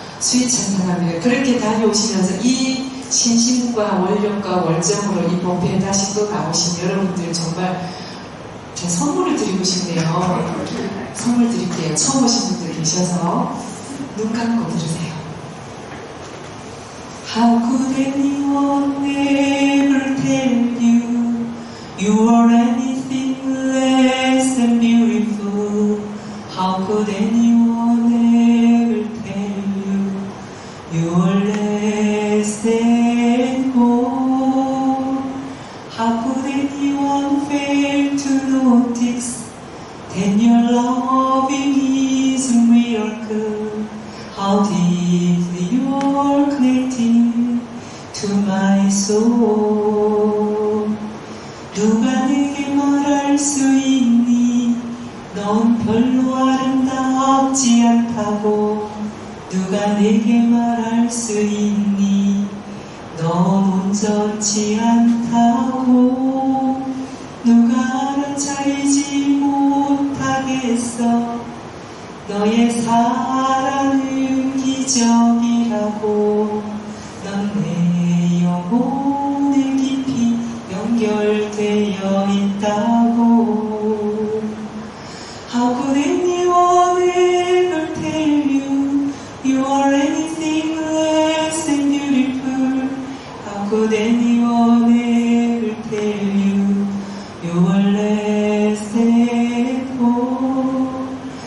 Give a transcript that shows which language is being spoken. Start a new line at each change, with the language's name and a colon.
Korean: 수위 찬양합니다. 그렇게 다녀오시면서 이 신심과 원력과 월정으로 이 법회에 다시 또 나오신 여러분들 정말 제 선물을 드리고 싶네요. 선물 드릴게요. 처음 오신 분들 계셔서 눈 감고 들으세요.
English: How could anyone ever tell you you are anything less than beautiful? How could anyone ever tell you you are less than gold? How could anyone fail to notice that your loving is a miracle? How deeply you're connected to my soul.
Korean: 누가 내게 말할 수 있니? 넌 별로 아름답지 않다고. 누가 내게 말할 수 있니? 넌 온전치 않다고. 누가 알아차리지 못하겠어. 너의 사랑은 기적이라고. 넌 내 영혼에 깊이 연결되어 있다고.
English: How could anyone ever tell you you are anything less than beautiful? How could anyone ever tell you you are less than gold?